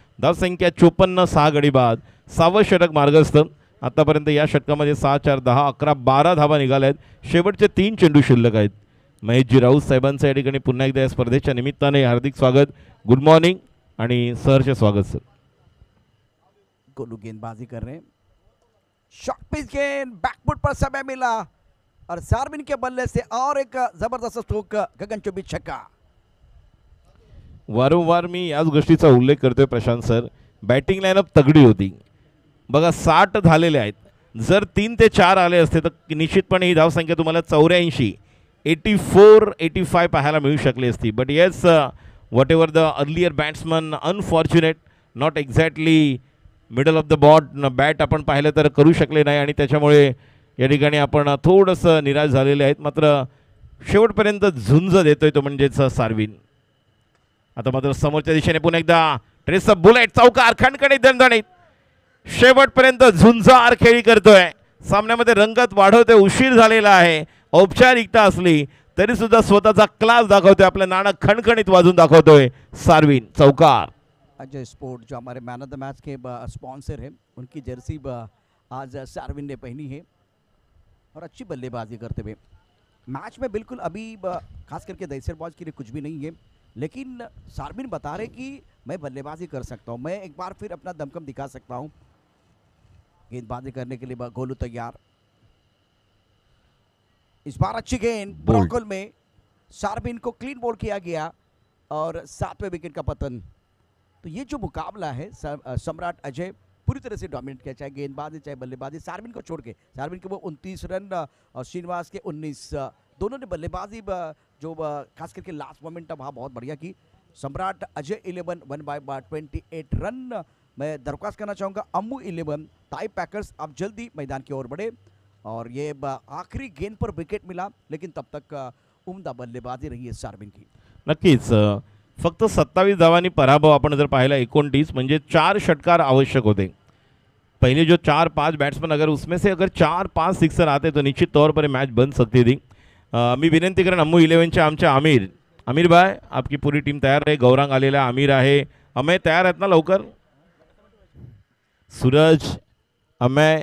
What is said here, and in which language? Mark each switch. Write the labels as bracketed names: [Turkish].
[Marathi] धावसंख्या 54, 6 गडी बाद, 6वं षटक मार्गस्थ. आतापर्यंत या षटकामध्ये 6, 4, 10, 11, 12 धावा निघाल्या आहेत. शेवटचे 3 चेंडू शिल्लक आहेत. महेशजी राऊत साहेबांचं या ठिकाणी पुन्हा एकदा या स्पर्धेच्या निमित्ताने हार्दिक स्वागत, गुड मॉर्निंग आणि सहर्ष स्वागत सर. [Hindi] गोलू गेंदबाजी कर रहे हैं, शॉर्ट पिच गेंद, बैकफुट पर समय मिला और सार्विन के बल्ले से और एक जबरदस्त स्ट्रोक, गगनचुंबी छक्का. [Marathi] वारंवार मी याच गोष्टीचा उल्लेख करतोय प्रशांत सर, बॅटिंग लाईनअप तगडी होती. बघा 60 झालेले आहेत. जर 3 ते 4 आले असते तर निश्चितपणे ही धावसंख्या तुम्हाला 84 85 पाहायला मिळू शकली असती. [English] but yes, whatever the earlier batsman unfortunate, not exactly middle of the bat [Marathi] आपण पाहिलं तर करू शकले नाही आणि त्याच्यामुळे या ठिकाणी आपण थोडंसं निराश झालेले आहेत. मात्र शेवटपर्यंत झुंज देतोय तो म्हणजेच सार्विन. आता मात्र समोरच्या दिशेने पुन्हा एकदा ट्रेस बुलेट चौकार खणखणीत दणदणीत शेवटपर्यंत झुंजार खेळी करतोय. सामन्यामध्ये रंगत वाढवतोय. उशीर झालेला आहे, औपचारिकता असली तरी सुद्धा स्वतःचा क्लास दाखवतोय. आपलं नाणं खणखणीत वाजून दाखवतोय सार्विन. चौकार. [Hindi] अजय स्पोर्ट जो हमारे मैन ऑफ द मैच के स्पॉन्सर हैं, उनकी जर्सी आज सार्विन ने पहनी है और अच्छी बल्लेबाजी करते हुए मैच में बिल्कुल अभी खास करके दहशतबाज के लिए कुछ भी नहीं है, लेकिन सार्विन बता रहे कि मैं बल्लेबाजी कर सकता हूं, मैं एक बार फिर अपना दमखम दिखा सकता हूं. गेंदबाजी करने के लिए गोलू तैयार. इस बार अच्छी गेंद ब्रॉकल में सार्विन को क्लीन बोल्ड किया गया और 7वें विकेट का पतन. तो ये जो मुकाबला है सम्राट अजय पूरी तरह से डोमिनेट किया, चाहे गेंदबाजी चाहे बल्लेबाजी. सार्विन को छोड़ के, सार्विन के वो 29 रन और श्रीनिवास के 19, दोनों ने बल्लेबाजी जो खास करके लास्ट मोमेंट वहाँ बहुत बढ़िया की. सम्राट अजय 11 वन बाय 28 रन. मैं दरख्वास्त करना चाहूँगा अम्मू 11 ताई पैकर्स आप जल्दी मैदान की ओर बढ़े. और ये आखिरी गेंद पर विकेट मिला, लेकिन तब तक उम्दा बल्लेबाजी रही है सार्विन की. [Marathi] नक्कीच फक्त 27 धावांनी पराभव आपण जर पाहिला 29 म्हणजे 4 षटकार आवश्यक होते. [Hindi] पहले जो 4-5 बैट्समैन अगर उसमें से अगर 4-5 सिक्सर आते तो निश्चित तौर पर मैच बन सकती थी. [Marathi] मी विनंती करेन अम्मू 11चे आमचे आमिर भाई [Hindi] आपकी पूरी टीम [Marathi] तयार आहे. गौरांग आलेला, आमिर आहे. अमय तयार आहेत ना लवकर? सूरज, अमय